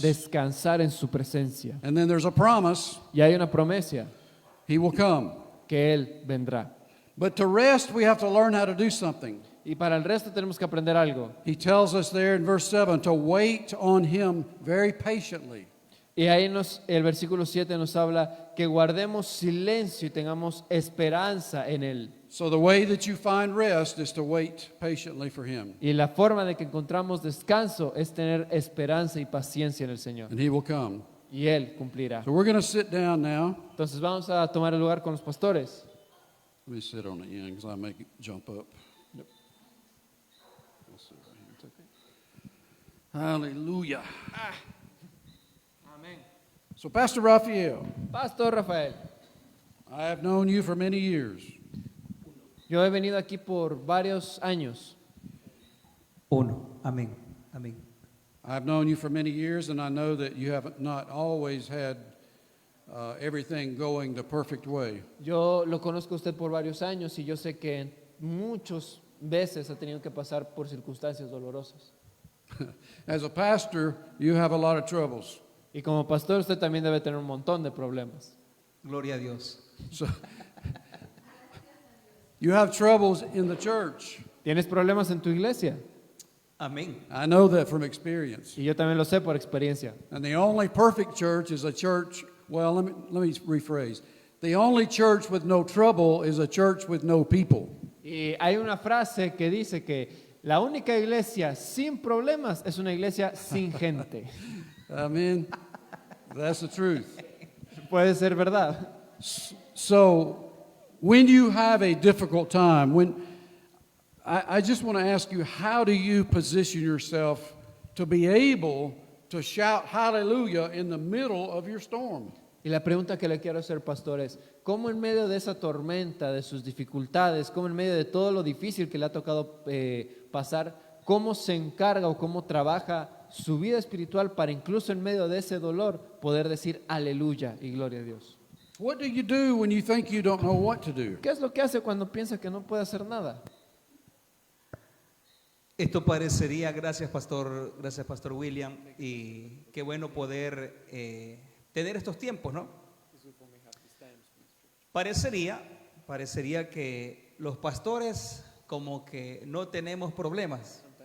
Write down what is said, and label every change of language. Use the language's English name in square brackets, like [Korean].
[Spanish] Descansar en su presencia. [English] And then there's a promise, [Spanish] Y hay una promesa [English] He will come. [Spanish] que Él vendrá. [English] But to rest, we have to learn how to do something. [Spanish] Y para el resto tenemos que aprender algo. [English] He tells us there in verse 7 to wait on Him very patiently. [Spanish] Y ahí el versículo 7 nos habla que guardemos silencio y tengamos esperanza en Él. [English] So the way that you find rest is to wait patiently for Him, [Spanish] Y la forma de que encontramos descanso es tener esperanza y paciencia en el Señor. [English] and He will come. [Spanish] Y Él cumplirá. [English] So we're going to sit down now. [Spanish] Entonces vamos a tomar el lugar con los pastores. [English] Let me sit on the end because I may jump up. I'll sit right here. Hallelujah. [Spanish] Amén. [English] So, Pastor Raphael, [Spanish] Pastor Rafael, [English] I have known you for many years. [Spanish] yo he venido aquí por varios años. Uno. Amén. Amén. [English] I've known you for many years, and I know that you have not always had everything going the perfect way. [Spanish] Yo lo conozco a usted por varios años y yo sé que muchas veces ha tenido que pasar por circunstancias dolorosas. [English] As a pastor, you have a lot of troubles. [Spanish] Y como pastor usted también debe tener un montón de problemas. Gloria a Dios. [English] So, you have troubles in the church. [Spanish] ¿Tienes problemas en tu iglesia? Amén. [English] I know that from experience. [Spanish] Y yo también lo sé por experiencia. [English] And the only perfect church is a church, well, let me rephrase. The only church with no trouble is a church with no people. [Spanish] Y hay una frase que dice que la única iglesia sin problemas es una iglesia sin gente. [English] Amen. That's the truth. [Spanish] Puede ser verdad. [English] So, when you have a difficult time, I just want to ask you, how do you position yourself to be able to shout hallelujah in the middle of your storm? [Spanish] Y la pregunta que le quiero hacer, pastor, es, ¿cómo en medio de esa tormenta, de sus dificultades, cómo en medio de todo lo difícil que le ha tocado pasar, cómo se encarga o cómo trabaja su vida espiritual para incluso en medio de ese dolor poder decir aleluya y gloria a Dios? [English] What do you do when you think you don't know what to do? [Spanish] ¿Qué es lo que hace cuando piensa que no puede hacer nada? Esto parecería, gracias Pastor William, y qué bueno poder tener estos tiempos, ¿no? Parecería que los pastores como que no tenemos problemas.